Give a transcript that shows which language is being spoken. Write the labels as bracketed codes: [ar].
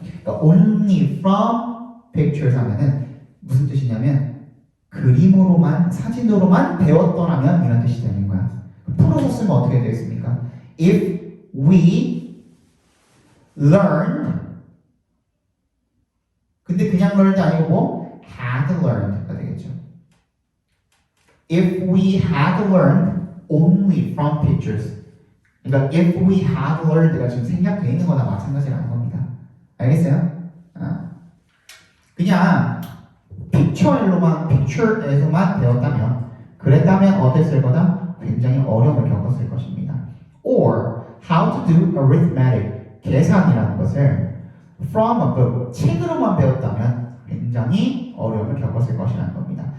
[ko] 그러니까 [en] only from pictures [ko] 하면은 무슨 뜻이냐면 그림으로만, 사진으로만 배웠더라면 이런 뜻이 되는 거야. 풀어서 쓰면 어떻게 되겠습니까? [en] If we learned, [ko] 근데 그냥 learned 아니고 뭐? had learned가 되겠죠. [en] If we had learned only from pictures. [ko] 그러니까 [en] if we had learned [ko] 가 지금 생략되어 있는 거나 마찬가지라는 겁니다. 알겠어요? 그냥 픽처에서만 배웠다면 그랬다면 어땠을 거다? 굉장히 어려움을 겪었을 것입니다. [en] Or how to do arithmetic, [ko] 계산이라는 것을 [en] from a book, [ko] 책으로만 배웠다면 굉장히 어려움을 겪었을 것이라는 겁니다.